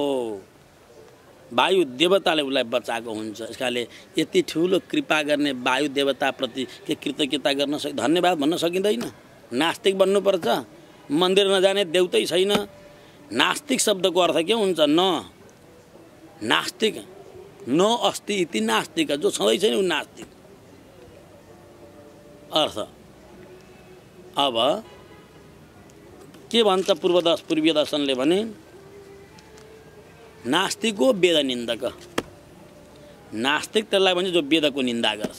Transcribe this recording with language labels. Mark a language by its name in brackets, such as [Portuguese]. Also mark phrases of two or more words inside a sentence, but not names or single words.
[Nepali] वायु देवताले उसलाई बचाएको हुन्छ। यसकाले यति ठुलो कृपा गर्ने वायु देवताप्रति के कृतज्ञता गर्न धन्यवाद भन्न सकिँदैन? नास्तिक बन्नुपर्छ? मन्दिर नजाने देउतै छैन? नास्तिक शब्दको अर्थ के हुन्छ? नास्तिक, [Sanskrit] न अस्ति इति नास्तिक, [Nepali] जो छँदै छैन ऊ नास्तिक अर्थ। अब के भन्छ पूर्वीय दर्शनले भने, नास्तिक हो वेद निन्दक। नास्तिक त्यसलाई भन्छ जो वेदको निन्दा गर्छ।